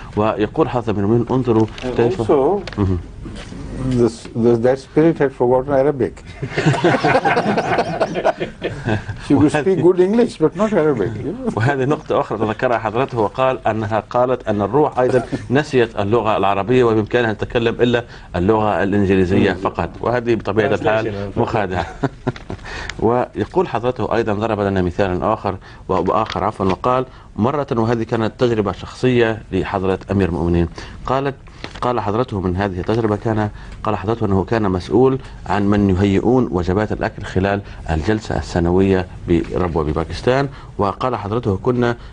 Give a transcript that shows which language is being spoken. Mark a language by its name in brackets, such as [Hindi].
[Arabic] ويقول حضرة أمير المؤمنين انظروا كيف [English] that spirit had forgotten Arabic. She could speak good English but not Arabic. [Arabic] وهذه نقطة أخرى تذكرها حضرته وقال أنها قالت أن الروح أيضا نسيت اللغة العربية وبإمكانها أن تتكلم إلا اللغة الإنجليزية فقط، وهذه بطبيعة الحال مخادعة. ويقول حضرته أيضا ضرب لنا مثالا آخر وقال مرة، وهذه كانت تجربة شخصية لحضرة أمير المؤمنين، قال حضرته من هذه التجربة قال حضرته أنه كان مسؤول عن من يهيئون وجبات الأكل خلال الجلسة السنوية بربوة بباكستان، وقال حضرته كنا